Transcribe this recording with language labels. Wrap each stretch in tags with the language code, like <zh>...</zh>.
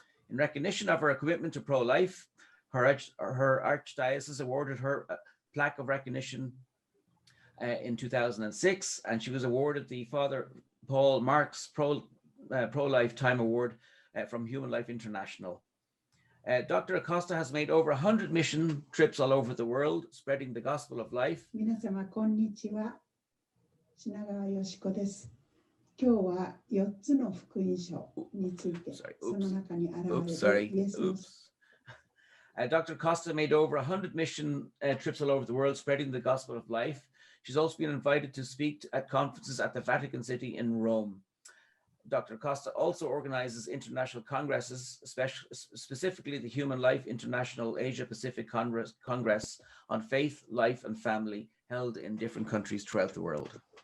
<en>In recognition of her commitment to pro-life, her archdiocese awarded her a plaque of recognition in 2006, and she was awarded the Father Paul Marks Pro-Lifetime Award from Human Life International. Dr. Acosta has made over 100 mission trips all over the world, spreading the gospel of life.</en> <ja>皆様こんにちは。品川よしこです。今日は4つの福音書について、その中に現れるイエスの。</ja> <en>Dr. Acosta made over 100 mission trips all over the world, spreading the gospel of life. She's also been invited to speak at conferences at the Vatican City in Rome. Dr. Acosta also organizes international congresses, specifically the Human Life International Asia Pacific Congress on Faith, Life, and Family, held in different countries throughout the world.</en>